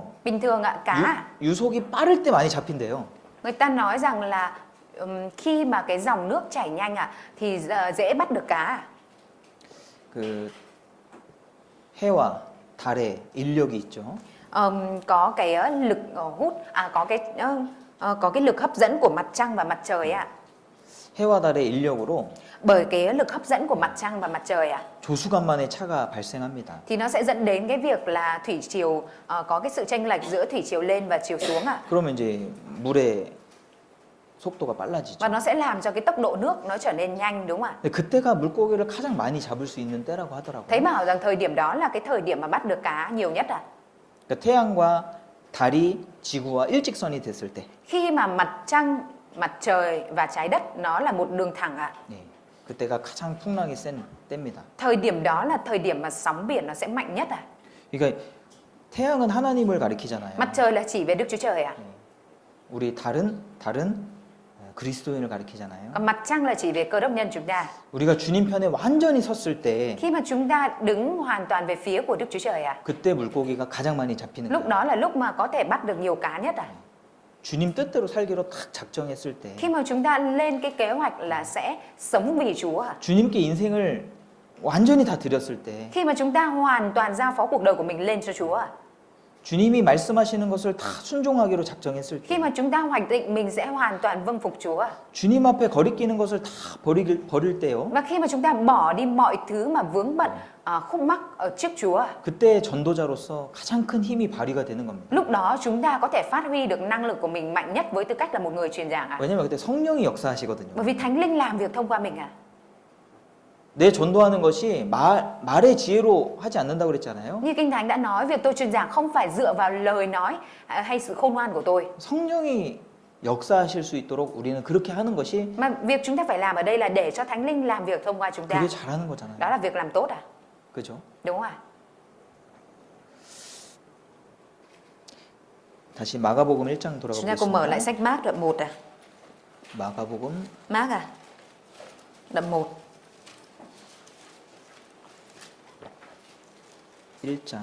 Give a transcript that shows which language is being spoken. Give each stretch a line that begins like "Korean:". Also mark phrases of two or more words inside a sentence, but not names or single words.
Vietnamese: Bình thường ạ, cá
Korean: 유속이 빠를 때 많이 잡힌대요.
Vietnamese: người ta nói rằng là khi mà cái dòng nước chảy nhanh ạ thì dễ bắt được cá ạ.
Korean: 그 해와 달의 인력이 있죠.
Vietnamese: Có cái lực hút có cái lực hấp dẫn của mặt trăng và mặt trời ạ.
Korean: 해와 달의 인력으로
Vietnamese: Bởi cái lực hấp dẫn của mặt trăng và mặt trời ạ
Korean: 조수간만의 차가 발생합니다.
Vietnamese: thì nó sẽ dẫn đến cái việc là thủy triều có cái sự chênh lệch giữa thủy triều lên và chiều xuống ạ.
Korean: 그러면 이제 물의 속도가 빨라지죠.
Vietnamese: Và nó sẽ làm cho cái tốc độ nước nó trở nên nhanh, đúng không ạ?
Korean: 근데 그때가 물고기를 가장 많이 잡을 수 있는 때라고 하더라고요.
Vietnamese: Thấy bảo rằng thời điểm đó là cái thời điểm mà bắt được cá nhiều nhất ạ.
Korean: 그러니까 태양과 달이 지구와 일직선이 됐을 때,
Vietnamese: Khi mà mặt trăng, mặt trời và trái đất nó là một đường thẳng ạ.
Korean: 네, 그때가 가장 풍랑이 센 때입니다.
Vietnamese: Thời điểm đó là thời điểm mà sóng biển nó sẽ mạnh nhất ạ.
Korean: 그러니까 태양은 하나님을 가리키잖아요.
Vietnamese: Mặt trời là chỉ về Đức Chúa Trời ạ.
Korean: 우리 달은 그리스도인을 가리키잖아요.
Vietnamese: Còn mặt trăng là chỉ về Cơ Đốc nhân chúng ta.
Korean: 우리가 주님 편에 완전히 섰을 때
Vietnamese: Khi mà chúng ta đứng hoàn toàn về phía của Đức Chúa Trời ạ.
Korean: 그때 물고기가 가장 많이 잡히는
Vietnamese: Lúc
Korean: 거예요.
Vietnamese: đó là lúc mà có thể bắt được nhiều cá nhất ạ.
Korean: 주님 뜻대로 살기로 탁 작정했을 때
Vietnamese: Khi mà chúng ta lên cái kế hoạch là sẽ sống vì Chúa ạ.
Korean: 주님께 인생을 완전히 다 드렸을 때
Vietnamese: Khi mà chúng ta hoàn toàn giao phó cuộc đời của mình lên cho Chúa ạ.
Korean: 주님이 말씀하시는 것을 다 순종하기로 작정했을
Vietnamese: Khi
Korean: 때
Vietnamese: mà chúng ta hoạch định mình sẽ hoàn toàn vâng phục Chúa ạ.
Korean: 주님 앞에 거리끼는 것을 다 버릴 때요.
Vietnamese: Và khi mà chúng ta bỏ đi mọi thứ mà vướng bận, khúc mắc ở trước Chúa ạ.
Korean: 그때 전도자로서 가장 큰 힘이 발휘가 되는 겁니다.
Vietnamese: Lúc đó chúng ta có thể phát huy được năng lực của mình mạnh nhất với tư cách là một người truyền giảng ạ.
Korean: 왜냐면 그때 성령이 역사하시거든요.
Vietnamese: Bởi vì Thánh Linh làm việc thông qua mình ạ.
Korean: 내 전도하는 것이 말의 지혜로 하지 않는다고 그랬잖아요.
Vietnamese: Như Kinh Thánh đã nói, việc tôi truyền giảng không phải dựa vào lời nói hay sự khôn ngoan của tôi.
Korean: 성령이 역사하실 수 있도록 우리는 그렇게 하는 것이
Vietnamese: Mà việc chúng ta phải làm ở đây là để cho Thánh Linh làm việc thông qua chúng ta.
Korean: 그게 잘하는 거잖아요.
Vietnamese: Đó là việc làm tốt à?
Korean: 그죠?
Vietnamese: Đúng không ạ?
Korean: 다시 마가복음 1장 돌아가
Vietnamese: Chúng ta cùng mở lại
Korean: 보겠습니다.
Vietnamese: sách Mác đoạn 1 à?
Korean: 마가복음
Vietnamese: Mác à? Đoạn 1.
Korean: 1장